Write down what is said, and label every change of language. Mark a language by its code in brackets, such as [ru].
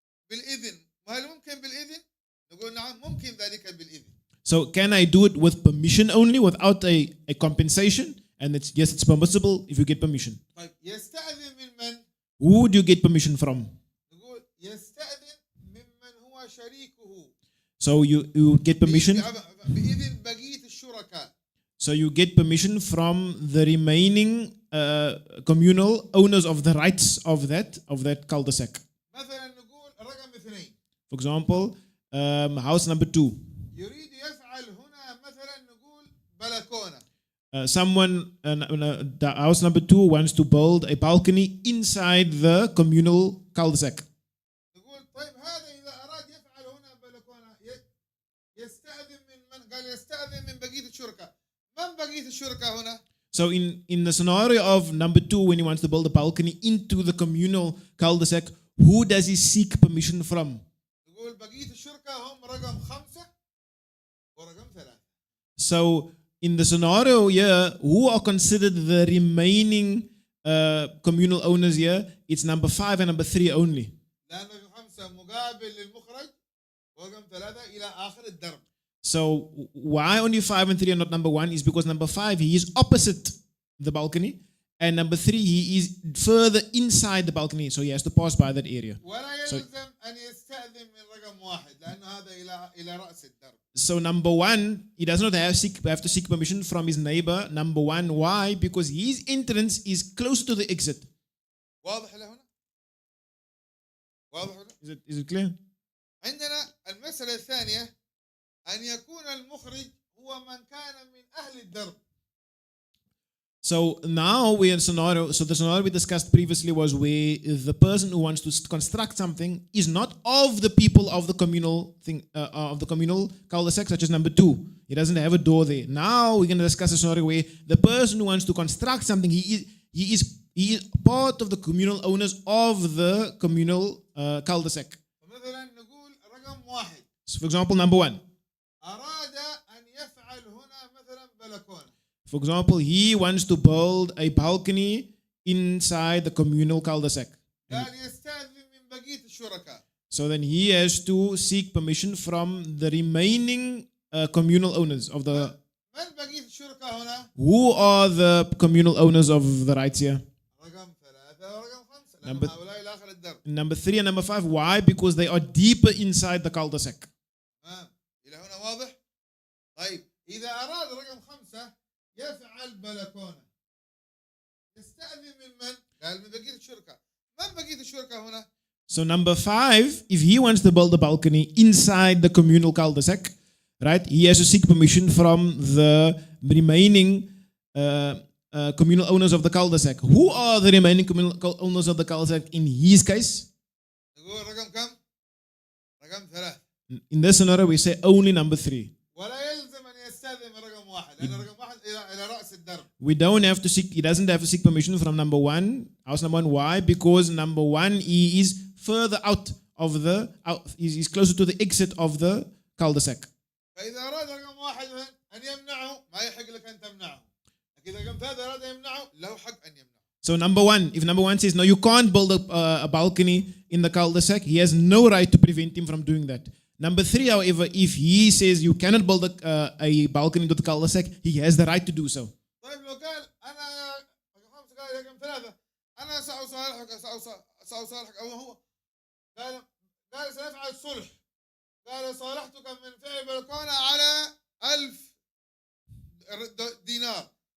[ar] بالإذن، وهل ممكن بالإذن؟ نقول نعم ممكن ذلك بالإذن. [en] So can I do it with permission only, without a compensation? And yes, it's permissible if you get permission. [ar] طيب يستأذن من من؟ [en] Who do you get permission from? [ar] نقول يستأذن ممن هو شريكه. [en] So you get permission. [ar] بإذن بقية الشركاء. [en] So you get permission from the remaining communal owners of the rights of that cul-de-sac. [ar] مثلا نقول رقم 2. [en] For example, house number 2. [ar] يريد يفعل هنا مثلا نقول بلكونة. [en] Someone, the house number 2 wants to build a balcony inside the communal cul-de-sac. [ar] نقول طيب هذا إذا أراد يفعل هنا بلكونة يستأذن من قال يستأذن من بقية الشركاء. من بقية الشركاء هنا؟ [en] So in the scenario of number 2, when he wants to build a balcony into the communal cul-de-sac, who does he seek permission from? [ar] نقول بقية الشركاء هم رقم 5 ورقم 3. [en] So in the scenario here, who are considered the remaining communal owners here? It's number 5 and number 3 only. [ar] لأنه 5 مقابل للمخرج ورقم 3 إلى آخر الدرب. [en] So why only 5 and 3 are not number 1 is because number 5, he is opposite the balcony, and number 3, he is further inside the balcony, so he has to pass by that area. [ar] ولا يلزم أن يستأذن من رقم 1 لأن هذا إلى رأس الدرب. [en] So number 1, he does not have to seek permission from his neighbor. Number 1, why? Because his entrance is close to the exit. [ar] واضح هنا؟ واضح هنا؟ [en] Is it clear? [ar] عندنا المسألة الثانية أن يكون المخرج هو من كان من أهل الدرب. [en] So now we're in scenario. So the scenario we discussed previously was where the person who wants to construct something is not of the people of the communal thing, of the communal cul-de-sac, such as number 2. He doesn't have a door there. Now we're going to discuss a scenario where the person who wants to construct something, he is part of the communal owners of the communal cul-de-sac. [ar] مثلا نقول رقم 1. [en] So for example, number 1. [ar] أراد أن يفعل هنا مثلا بلكونة. [en] For example, he wants to build a balcony inside the communal cul-de-sac. [ar] قال يستأذن من بقية الشركاء. [en] So then he has to seek permission from the remaining communal owners of the. [ar] من بقية الشركاء هنا؟ [en] Who are the communal owners of the rights here? [ar] رقم 3 ورقم 5 لأن هؤلاء إلى آخر الدرب. [en] Number 3 and number 5. Why? Because they are deeper inside the cul-de-sac. [ar] إلى هنا واضح؟ طيب إذا أراد رقم 5 يفعل بلكونة يستأذن من؟ قال من بقية الشركاء. من بقية الشركاء هنا؟ [en] So number 5, if he wants to build a balcony inside the communal cul-de-sac, right, he has to seek permission from the remaining communal owners of the cul-de-sac. Who are the remaining communal owners of the cul-de-sac in his case? [ar] نقول رقم كم؟ رقم 3. [en] In this scenario, we say only number 3. [ar] ولا يلزم أن يستأذن من رقم 1 لأن رقم 1 إلى رأس الدرب. [en] We don't have to seek. He doesn't have to seek permission from number 1, house number 1. Why? Because number 1, he is further out of the. He's closer to the exit of the cul-de-sac. [ar] فإذا أراد رقم 1 أن يمنعه ما يحق لك أن تمنعه. إذا رقم 3 أراد أن يمنعه له حق أن يمنعه. [en] So number 1, if number 1 says no, you can't build a balcony in the cul-de-sac, he has no right to prevent him from doing that. Number 3, however, if he says you cannot build a balcony into the cul-de-sac, he has the right to do so. [ar] طيب لو قال أنا قال رقم 3 أنا سأصالحك أو هو قال سنفعل صلح. قال صالحتك من فعل بلكونة على 1000 دينار.